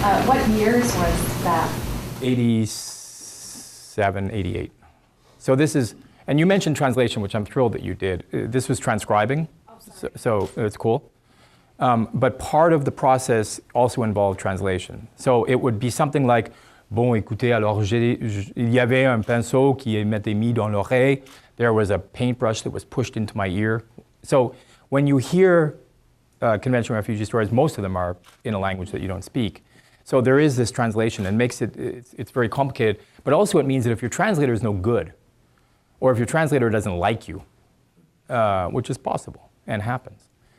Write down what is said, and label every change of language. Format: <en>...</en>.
<en>What years was that? 87, 88. So this is, and you mentioned translation, which I'm thrilled that you did. This was transcribing, so it's cool. But part of the process also involved translation. So it would be something like,</en> <fr>bon, écoutez, alors il y avait un pinceau qui m'était mis dans l'oreille.</fr> <en>There was a paintbrush that was pushed into my ear. So when you hear convention refugee stories, most of them are in a language that you don't speak. So there is this translation and makes it's very complicated. But also it means that if your translator is no good, or if your translator doesn't like you, which is possible and happens.</en>